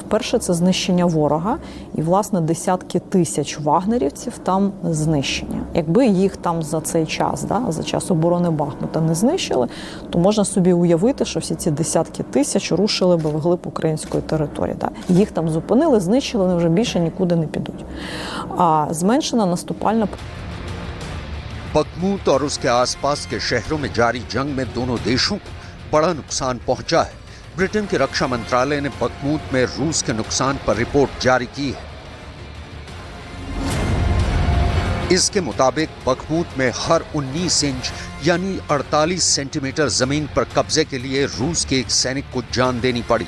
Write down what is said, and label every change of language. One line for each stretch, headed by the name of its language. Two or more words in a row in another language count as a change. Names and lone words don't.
Ukrainian: Перше – це знищення ворога, і, власне, десятки тисяч вагнерівців там знищення. Якби їх там за цей час, за час оборони Бахмута не знищили, то можна собі уявити, що всі ці десятки тисяч рушили би вглиб української території. Їх там зупинили, знищили, вони вже більше нікуди не підуть. А зменшена наступальна...
Hindi: बखमुत और उसके आसपास के शहरों में जारी जंग में दोनों देशों को बड़ा नुकसान पहुंचा है। ब्रिटेन के रक्षा मंत्रालय ने बखमुत में रूस के नुकसान पर रिपोर्ट जारी की है। इसके मुताबिक बखमुत में हर 19 इंच यानी 48 सेंटीमीटर जमीन पर कब्जे के लिए रूस के एक सैनिक को जान देनी पड़ी।